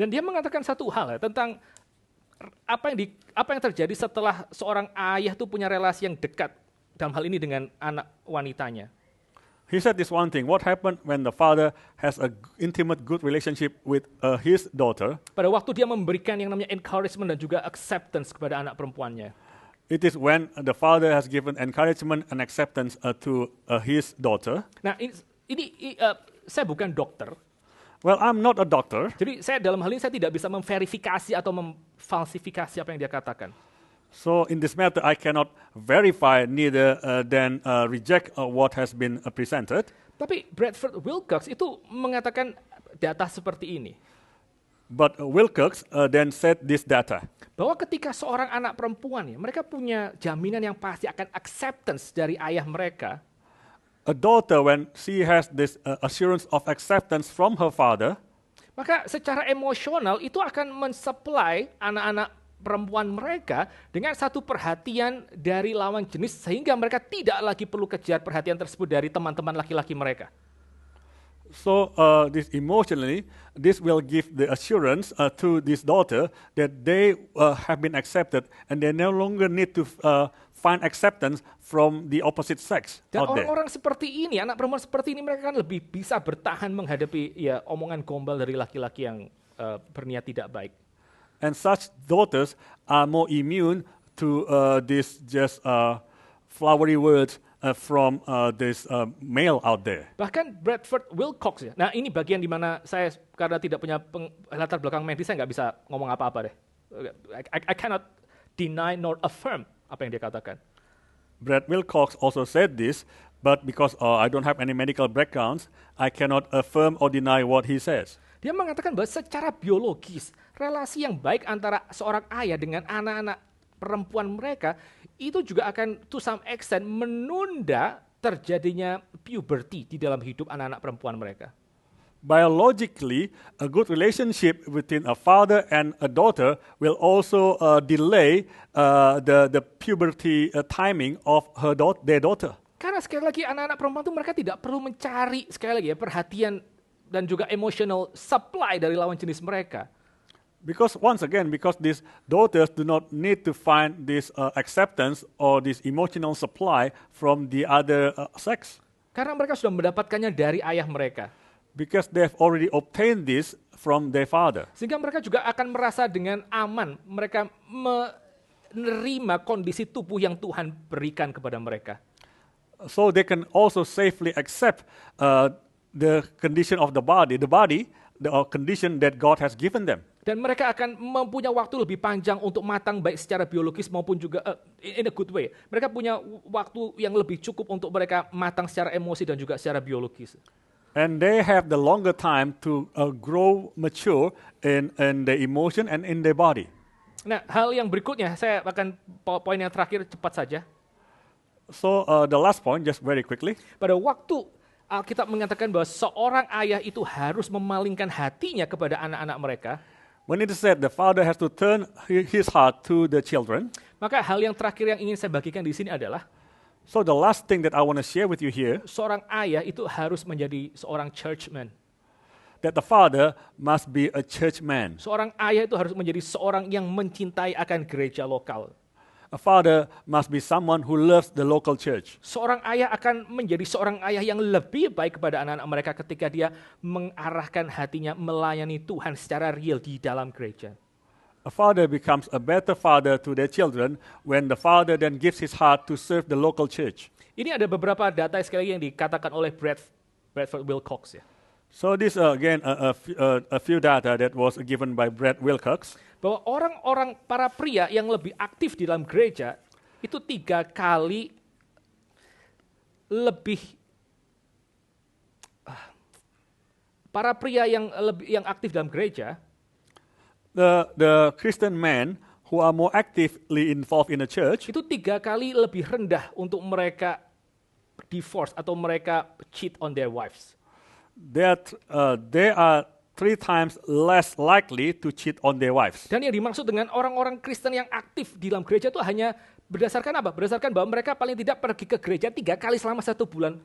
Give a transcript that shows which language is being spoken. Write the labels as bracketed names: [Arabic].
[Indonesian] Dan dia mengatakan satu hal ya, tentang apa yang terjadi setelah seorang ayah itu punya relasi yang dekat dalam hal ini dengan anak wanitanya. [English] He said this one thing, what happened when the father has an intimate good relationship with his daughter? [Indonesian] Pada waktu dia memberikan yang namanya encouragement dan juga acceptance kepada anak perempuannya. [English] It is when the father has given encouragement and acceptance to his daughter. [Indonesian] Nah, ini saya bukan dokter. [English] Well, I'm not a doctor. [Indonesian] Jadi saya dalam hal ini saya tidak bisa memverifikasi atau memfalsifikasi apa yang dia katakan. [English] So in this matter, I cannot verify neither than reject what has been presented. [Indonesian] Tapi Bradford Wilcox itu mengatakan data seperti ini. [English] But Wilcox then said this data. [Indonesian] Bahwa ketika seorang anak perempuan ya, mereka punya jaminan yang pasti akan acceptance dari ayah mereka. [English] A daughter, when she has this assurance of acceptance from her father, [Indonesian] maka secara emosional itu akan mensupply anak-anak perempuan mereka dengan satu perhatian dari lawan jenis sehingga mereka tidak lagi perlu kejar perhatian tersebut dari teman-teman laki-laki mereka. [English] So this emotionally, this will give the assurance to this daughter that they have been accepted and they no longer need to find acceptance from the opposite sex. [Indonesian] Dan orang-orang seperti ini, anak perempuan seperti ini, mereka kan lebih bisa bertahan menghadapi ya omongan gombal dari laki-laki yang berniat tidak baik. [English] And such daughters are more immune to this just flowery words from this male out there. [Indonesian] Bahkan Bradford Wilcox ya. Nah ini bagian di mana saya karena tidak punya latar belakang medis saya nggak bisa ngomong apa-apa deh. [English] I cannot deny nor affirm [Indonesian] apa yang dia katakan. [English] Brad Wilcox also said this, but because I don't have any medical backgrounds, I cannot affirm or deny what he says. [Indonesian] Dia mengatakan bahwa secara biologis relasi yang baik antara seorang ayah dengan anak-anak perempuan mereka itu juga akan [English] to some extent [Indonesian] menunda terjadinya puberty di dalam hidup anak-anak perempuan mereka. [English] Biologically, a good relationship between a father and a daughter will also delay the puberty timing of their daughter. [Indonesian] Karena sekali lagi anak-anak perempuan itu mereka tidak perlu mencari sekali lagi ya perhatian dan juga emotional supply dari lawan jenis mereka. [English] Because once again, because these daughters do not need to find this acceptance or this emotional supply from the other sex. [Indonesian] Karena mereka sudah mendapatkannya dari ayah mereka. [English] Because they have already obtained this from their father. [Indonesian] Sehingga mereka juga akan merasa dengan aman. Mereka menerima kondisi tubuh yang Tuhan berikan kepada mereka. [English] So they can also safely accept the condition of the body, the condition that God has given them. [Indonesian] Dan mereka akan mempunyai waktu lebih panjang untuk matang baik secara biologis maupun juga [English] in a good way. [Indonesian] Mereka punya waktu yang lebih cukup untuk mereka matang secara emosi dan juga secara biologis. [English] And they have the longer time to grow mature in their emotion and in their body. [Indonesian] Nah, hal yang berikutnya saya akan poin yang terakhir cepat saja. [English] So the last point, just very quickly. [Indonesian] Pada waktu Alkitab mengatakan bahwa seorang ayah itu harus memalingkan hatinya kepada anak-anak mereka. [English] When it is said the father has to turn his heart to the children. [Indonesian] Maka hal yang terakhir yang ingin saya bagikan di sini adalah [English] so the last thing that I want to share with you here. [Indonesian] Seorang ayah itu harus menjadi seorang churchman. [English] That the father must be a church man. [Indonesian] Seorang ayah itu harus menjadi seorang yang mencintai akan gereja lokal. [English] A father must be someone who loves the local church. [Indonesian] Seorang ayah akan menjadi seorang ayah yang lebih baik kepada anak-anak mereka ketika dia mengarahkan hatinya melayani Tuhan secara real di dalam gereja. [English] A father becomes a better father to their children when the father then gives his heart to serve the local church. [Indonesian] Ini ada beberapa data sekali lagi yang dikatakan oleh Bradford Wilcox ya. [English] So this again a few data that was given by Brad Wilcox. [Indonesian] bahwa orang-orang para pria yang lebih aktif di dalam gereja itu 3 kali lebih para pria yang aktif dalam gereja [English] The Christian men who are more actively involved in the church, [Indonesian] itu 3 kali lebih rendah untuk mereka divorce atau mereka [English] cheat on their wives. that they are 3 times less likely to cheat on their wives. [Indonesian] Dan yang dimaksud dengan orang-orang Kristen yang aktif di dalam gereja itu hanya berdasarkan apa? Berdasarkan bahwa mereka paling tidak pergi ke gereja 3 kali selama 1 bulan.